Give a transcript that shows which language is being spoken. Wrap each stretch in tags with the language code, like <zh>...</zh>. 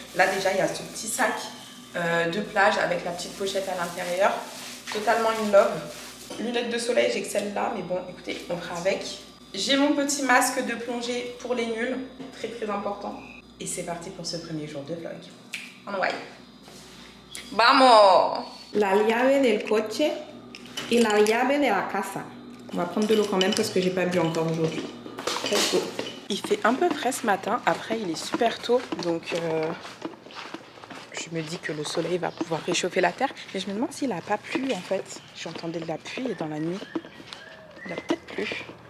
<fr>Là déjà, il y a ce petit sac de plage avec la petite pochette à l'intérieur. Totalement une love. Lunettes de soleil, j'ai que celle-là, mais bon, écoutez, on fera avec. J'ai mon petit masque de plongée pour les nuls, très très important. Et c'est parti pour ce premier jour de vlog. On va.</fr> <es>Vamos! La llave del coche</es> <fr>et</fr> <es>la llave de la casa.</es> <fr>On va prendre de l'eau quand même parce que j'ai pas bu encore aujourd'hui.</fr> <en>Let's go.</en> <fr>Il fait un peu frais ce matin. Après, il est super tôt, donc je me dis que le soleil va pouvoir réchauffer la terre. Mais je me demande s'il a pas plu en fait. J'entendais de la pluie et dans la nuit, il a peut-être plu.</fr>